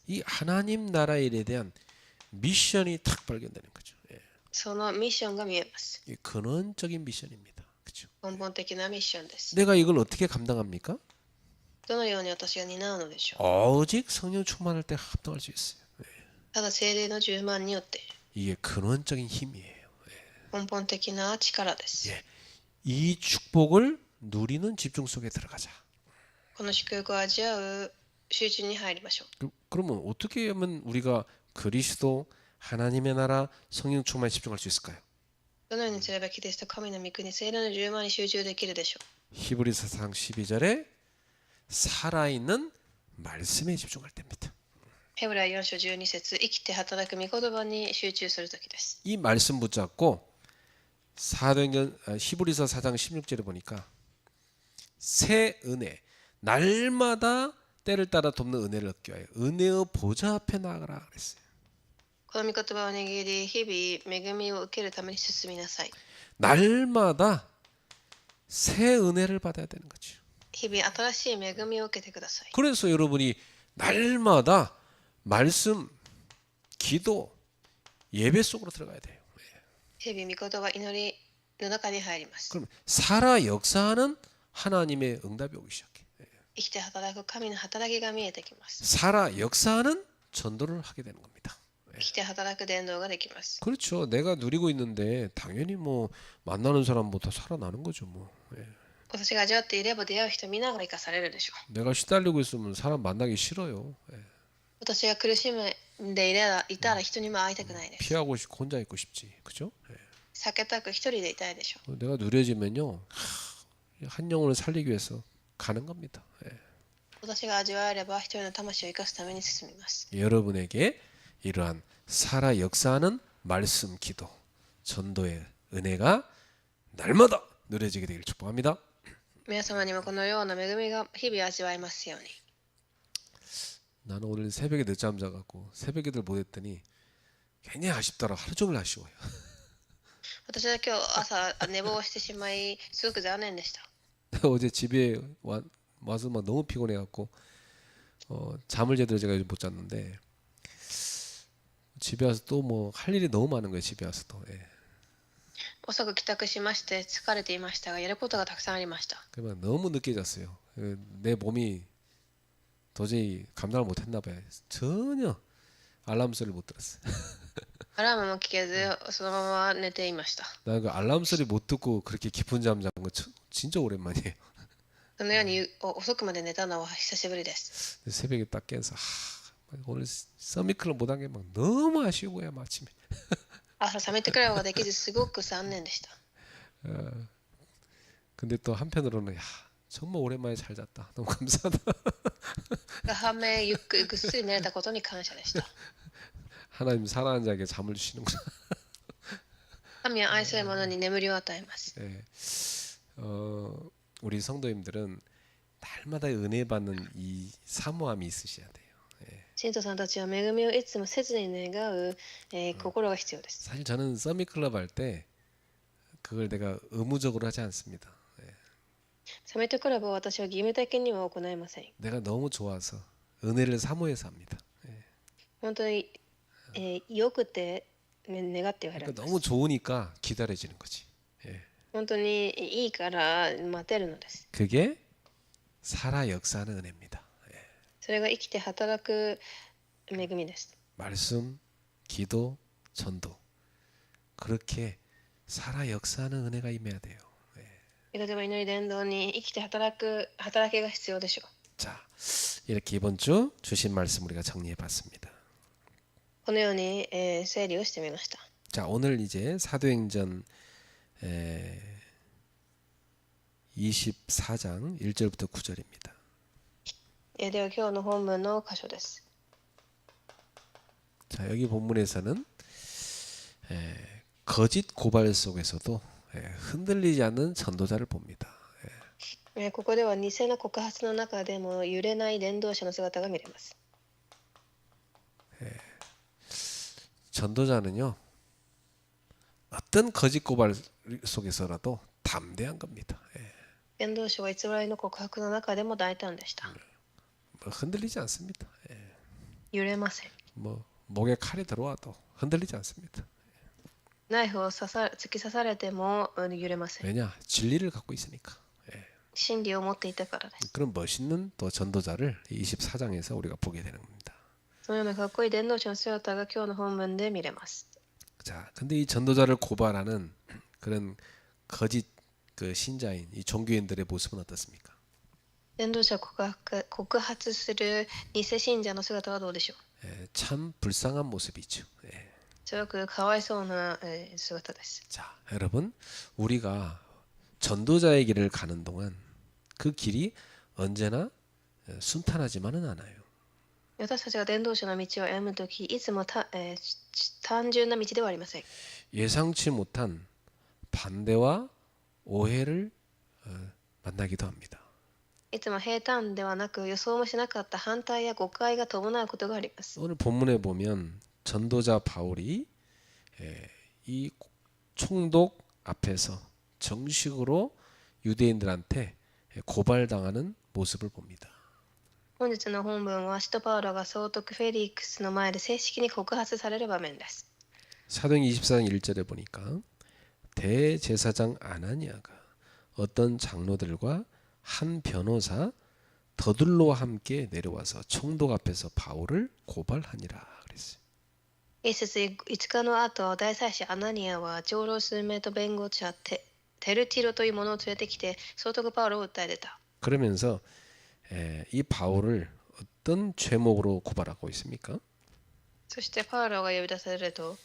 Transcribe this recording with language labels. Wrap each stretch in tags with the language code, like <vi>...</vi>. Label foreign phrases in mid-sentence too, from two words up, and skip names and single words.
<ko>이 하나님 나라 일에 대한 미션이 탁 발견되는 거죠.</ko> <ja>そのミッションが見えます。</ja> <ko>이 근원적인 미션입니다. 그렇죠?</ko> <ja>根本的なミッションです。</ja> <ko>내가 이걸 어떻게 감당합니까?</ko> <ja>どのように私が担うのでしょう。</ja> <ko>오직 성령 충만할 때 합당할 수 있어요.</ko> <ja>ただ聖霊の充満によって</ja> <ko>이게 근원적인 힘이에요.</ko> <ja>根本的な力です。</ja> <ko>이 축복을 누리는 집중 속에 들어가자.</ko> <ja>この祝福を味わう集中に入りましょう。</ja> <ko>그러면 어떻게 하면 우리가 그리스도 하나님의 나라 성령 충만에 집중할 수 있을까요?</ko> <ja>どのようにすればキリスト神の御国聖霊の充満に集中できるでしょう。</ja> <ko>히브리서상 12절에 살아있는 말씀에 집중할 때입니다.</ko> <ja>ヘブライ4章12節生きて働く御言葉に集中するときです。</ja> <ko>이 말씀 붙잡고 히브리서 4장 16절에 보니까 새 은혜 날마다 때를 따라 돕는 은혜를 얻기 위하여 은혜의 보좌 앞에 나아가라 그랬어요.</ko> <ja>この御言葉を握り、日々恵みを受けるために進みなさい。</ja> <ko>날마다 새 은혜를 받아야 되는 거죠.</ko> <ja>日々新しい恵みを受けてください。</ja> <ko>그래서 여러분이 날마다 말씀, 기도, 예배 속으로 들어가야 돼요.</ko> <ja>日々御言葉祈りの中に入ります。</ja> <ko>그럼 살아 역사하는 하나님의 응답이 오기 시작해.</ko> <ja>生きて働く神の働きが見えてきます。</ja> <ko>살아 역사하는 전도를 하게 되는 겁니다.</ko> <ja>生きて働く伝道ができます。</ja> <ko>그렇죠. 내가 누리고 있는데 당연히 뭐 만나는 사람보다 살아나는 거죠. 뭐.</ko> <ja>私が味わっていれば出会う人皆が生かされるでしょう。</ja> <ko>내가 시달리고 있으면 사람 만나기 싫어요.</ko> <ja>私が苦しんでいたら人にも会いたくないです。</ja> <ko>피하고 싶고 혼자 있고 싶지. 그죠?</ko> <ja>避けたく一人でいたいでしょう。</ja> <ko>내가 누려지면요. 한 영혼을 살리기 위해서 가는 겁니다.</ko> <ja>私が味わえれば一人の魂を生かすために進みます。</ja> <ko>여러분에게 이러한 살아 역사하는 말씀, 기도, 전도의 은혜가 날마다 누려지게 되기를 축복합니다.</ko> <ja>皆様にもこのような恵みが日々味わえますように。</ja> <ko>나는 오늘 새벽에 늦잠 자갖고 새벽에들 못했더니 굉장히 아쉽더라. 하루 종일 아쉬워요.</ko> <ja>私は今日朝寝坊してしまい、すごく残念でした。</ja> <ko>어제 집에 와서 막 너무 피곤해갖고 잠을 제대로 제가 요즘 못 잤는데 집에 와서 또 뭐 할 일이 너무 많은 거예요. 집에 와서도. 예.</ko> <ja>遅く帰宅しまして疲れていましたが、やることがたくさんありました。</ja> <ko>그러면 너무 늦게 잤어요. 내 몸이 도저히 감당을 못했나 봐요. 전혀 알람 소리를 못 들었어요.</ko> <ja>アラームも聞けず、そのまま寝ていました。</ja> <ko>나 그 알람 소리 못 듣고 그렇게 깊은 잠 잔 거 진짜 오랜만이에요.</ko> <ja>そのように遅くまで寝たのは久しぶりです。</ja> <ko>새벽에 딱 깨서 오늘 서미클럽 못한 게 막 너무 아쉬워요. 아침에.</ko> <ja>朝覚めてくらいはできず、すごく残念でした。</ja> <ko>근데 또 한편으로는 정말 오랜만에 잘 잤다. 너무 감사하다.</ko> <ja>反面、ぐっすり寝れたことに感謝でした。</ja> <ko>하나님 사랑하는 자에게 잠을 주시는구나.</ko> <ja>神は愛する者に眠りを与えます。</ja> <ko>예. 우리 성도님들은 날마다 은혜 받는 이 사모함이 있으셔야 돼요.</ko> <ja>信徒さんたちは恵みをいつも切に願う、心が必要です。</ja> <ko>사실 저는 서밋클럽 할 때 그걸 내가 의무적으로 하지 않습니다.</ko> <ja>サミットクラブは私は義務的には行いません。</ja> <ko>내가 너무 좋아서 은혜를 사모해서 합니다.</ko> <ja>本当に、よくて願ってはやる</ja> <ko>그러니까 너무 좋으니까 기다려지는 거지.</ko> <ja>本当にいいから待てるのです。</ja> <ko>그게 살아 역사하는 은혜입니다.</ko> <ja>それが生きて働く恵みです。</ja> <ko>말씀, 기도, 전도 그렇게 살아 역사하는 은혜가 임해야 돼요.</ko> <ja>御言葉祈り伝道に生きて働きが必要でしょう。</ja> <ko>자, 이렇게 이번 주 주신 말씀 우리가 정리해봤습니다.</ko> <ja>このように、整理をしてみました。</ja> <ko>자, 오늘 이제 사도행전 24장 1절부터 9절입니다.</ko> <ja>では今日の本文の箇所です。</ja> <ko>자, 여기 본문에서는 거짓 고발 속에서도 흔들리지 않는 전도자를 봅니다.</ko> <ja>ここでは偽の告発の中でも揺れない伝道者の姿が見れます。</ja> <ko>전도자는요, 어떤 거짓 고발 속에서라도 담대한 겁니다.</ko> <ja>伝道者は偽りの告白の中でも大胆でした。</ja> <ko>뭐 흔들리지 않습니다.</ko> <ja>揺れません。</ja> <ko>뭐 목에 칼이 들어와도 흔들리지 않습니다.</ko> <ja>ナイフを突き刺されても揺れません。</ja> <ko>왜냐? 진리를 갖고 있으니까.</ko> <ja>真理を持っていたからです。</ja> <ko>그런 멋있는 또 전도자를 24장에서 우리가 보게 되는 겁니다.</ko> <ja>そのようなかっこいい伝道者の姿が今日の本文で見れます。</ja> <ko>자, 근데 이 전도자를 고발하는 그런 거짓 그 신자인 이 종교인들의 모습은 어떻습니까?</ko> <ja>伝道者を告発する偽信者の姿はどうでしょう。</ja> <ko>참 불쌍한 모습이죠.</ko> <ja>すごくかわいそうな姿です。</ja> <ko>자, 여러분, 우리가 전도자의 길을 가는 동안 그 길이 언제나 순탄하지만은 않아요.</ko> <ja>私たちが伝道者の道を歩むとき、いつも単純な道ではありません。</ja> <ko>예상치 못한 반대와 오해를 만나기도 합니다.</ko> <ja>いつも平坦ではなく予想もしなかった反対や誤解が伴うことがあります。</ja> <ko>오늘 본문에 보면 전도자 바울이 이 총독 앞에서 정식으로 유대인들한테 고발당하는 모습을 봅니다.</ko> <ja>本日の本文は使徒パウロが総督フェリックスの前で正式に告発される場面です。</ja> <ko>사도행 24장 1절에 보니까 대제사장 아나니아가 어떤 장로들과 한 변호사 더둘로와 함께 내려와서 총독 앞에서 바울을 고발하니라 그랬어요.</ko> <ja>一節5日の後、大祭司アナニアは長老数名と弁護者テルティロという者を連れてきて総督パウロを訴え出た。</ja> <ko>그러면서 이 바울을 어떤 죄목으로 고발하고 있습니까?</ko> <ja>そしてパウロが呼び出されると</ja>